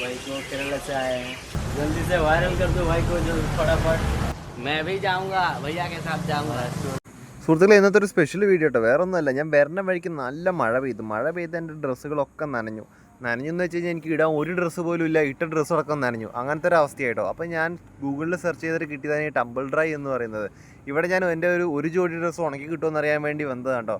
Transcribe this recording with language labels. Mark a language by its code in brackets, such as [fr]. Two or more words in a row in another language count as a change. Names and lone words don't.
[hi] भाई को, केरला से आए हैं। जल्दी से वायरल कर दो भाई को जो फटाफट। मैं भी जाऊंगा, भैया के साथ जाऊंगा। [ml] സുഹൃത്തുക്കളെ, ഇന്നത്തെ ഒരു സ്പെഷ്യൽ വീഡിയോ കേട്ടോ. വേറെ ഒന്നുമല്ല, ഞാൻ വരുന്ന വഴിക്ക് നല്ല മഴ പെയ്ത് എൻ്റെ ഡ്രസ്സുകളൊക്കെ നനഞ്ഞു എന്ന് വെച്ച് കഴിഞ്ഞാൽ എനിക്ക് ഇടാൻ ഒരു ഡ്രസ്സ് പോലും ഇല്ല. ഇട്ട ഡ്രസ്സ് അടക്കം നനഞ്ഞു. അങ്ങനത്തെ ഒരു അവസ്ഥയായിട്ടോ. അപ്പോൾ ഞാൻ ഗൂഗിളിൽ സെർച്ച് ചെയ്തിട്ട് കിട്ടിയതാണ് ഈ ടമ്പിൾ ഡ്രൈ എന്ന് പറയുന്നത്. ഇവിടെ ഞാൻ എൻ്റെ ഒരു ജോഡി ഡ്രസ്സ് ഉണക്കി കിട്ടുമെന്ന് അറിയാൻ വേണ്ടി വന്നതാണ് കേട്ടോ.